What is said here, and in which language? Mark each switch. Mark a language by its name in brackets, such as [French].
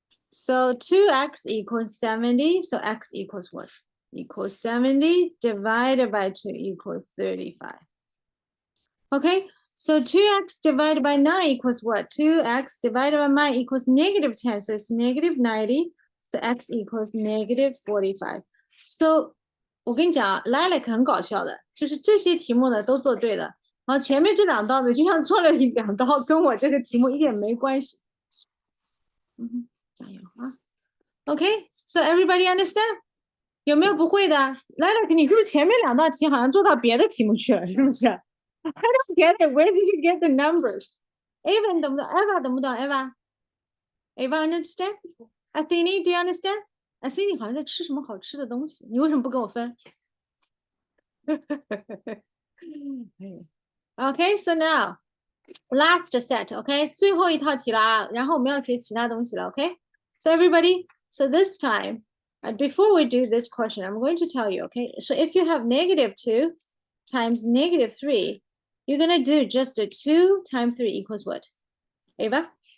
[English] So 2x equals 70. So x equals what? Equals 70 divided by 2 equals 35. Okay, so 2x divided by 9 equals what? 2x divided by 9 equals negative 10. So it's negative 90. So x equals negative 45. [Chinese] So 我跟你讲啊 ，Lilac 很搞笑的，就是这些题目呢都做对了，然后前面这两道呢就像错了两道，跟我这个题目一点没关系。加油啊 [English] ！OK, so everybody understand? [Chinese] 有没有不会的 ？Lilac， 你是不是前面两道题好像做到别的题目去了，是不是？ [English] I don't get it. Where did you get the numbers? Ava [Chinese] 你懂不懂 [English] ？Eva [Chinese] 懂不懂 [English] ？Eva understand? Athene, do you understand? [Chinese] Athene 好像在吃什么好吃的东西，你为什么不跟我分？ [English] Okay, so now last set, okay? [Chinese] 最后一套题了啊，然后我们要学其他东西了 ， [English] okay? So everybody, so this time, before we do this question, I'm going to tell you, okay? So if you have negative 2 times negative 3, you're going to do just a 2 times 3 equals what? Ava?